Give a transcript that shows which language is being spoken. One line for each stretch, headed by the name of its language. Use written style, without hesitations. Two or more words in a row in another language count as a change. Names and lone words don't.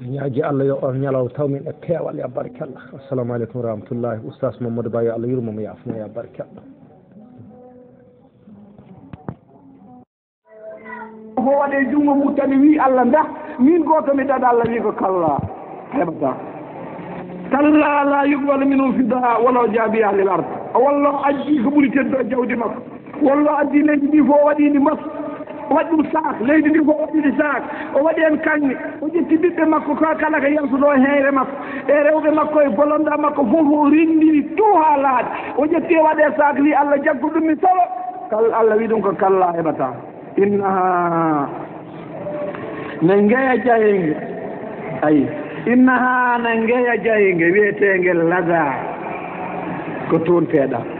Fula: ñaaji Allah yo on ñalaw tawmin e peewal
Arabic: ya barakallah. Assalamu aleykum wa rahmatullahi.
Fula: Oustaz Mamadou Ba yo Allah yurmomo yaafuma
Arabic: ya barakallah.
Fula: ko waɗe jungo muttani wi Allah ndax min goto mi dada Allah wi ko kalla heɓata
Arabic: kalla la yuqbalu minhu fida walaw jaabi ahlil ard
Fula: walla addi ko ɓuri teddo jawdi makko walla addi leydi ndi fof waɗidi mas o waɗi ɗum sac leydi ndi fof waɗidi sac o waɗi hen kanŋe o ƴetti ɓiɓɓe makko ko kala ko yaltuɗo heyre makko e rewɓe makko e bolonɗa makko fof o rindiri tout ha laaɗi o ƴetti e waɗe sac li Allah jaggo ɗum mi salo Allah wi ɗum ko kalla heɓata innaha ne ngeya jayenge ayi innaha ne ngeya jayenge wiyetege laga ko toon teeɗa